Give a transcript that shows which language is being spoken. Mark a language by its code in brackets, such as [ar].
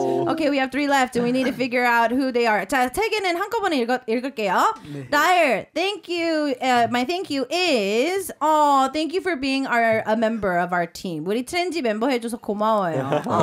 [en] Okay, we have 3 left and we need to figure out who they are. [ko] 자, 3개는 한꺼번에 읽을게요. [en] Dyer, thank you. My thank you is thank you for being a member of our team. [ko] 우리 트렌지 멤버 해줘서 고마워요.